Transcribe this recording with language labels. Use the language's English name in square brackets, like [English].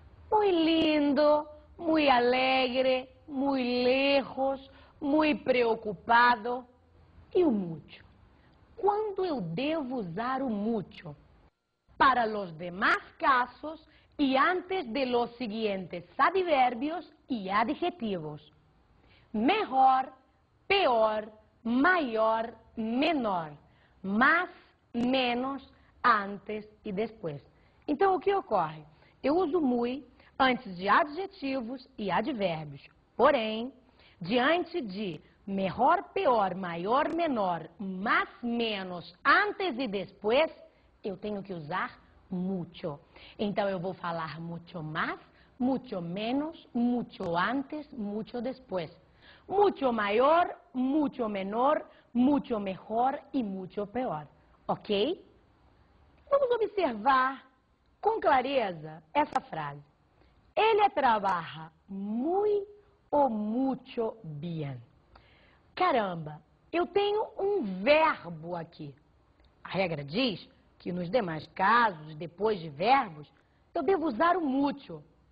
[Spanish] Muy lindo, muy alegre, muy lejos, muy preocupado. [Portuguese] E o mucho? Quando eu devo usar o mucho? [Spanish] Para los demás casos y antes de los siguientes adverbios y adjetivos. Mejor, peor, mayor, menor. Más, menos, antes e depois. [Portuguese] Então, o que ocorre? Eu uso muy antes de adjetivos e advérbios. Porém, diante de mejor, peor, maior, menor, más, menos, antes e depois, eu tenho que usar mucho. Então, eu vou falar mucho más, mucho menos, mucho antes, mucho después. [Spanish] Mucho maior, mucho menor, mucho mejor e mucho peor. Ok? [Portuguese] Vamos observar com clareza essa frase. Ele trabalha muy ou mucho bien. Caramba, eu tenho um verbo aqui. A regra diz que nos demais casos, depois de verbos, eu devo usar o mucho.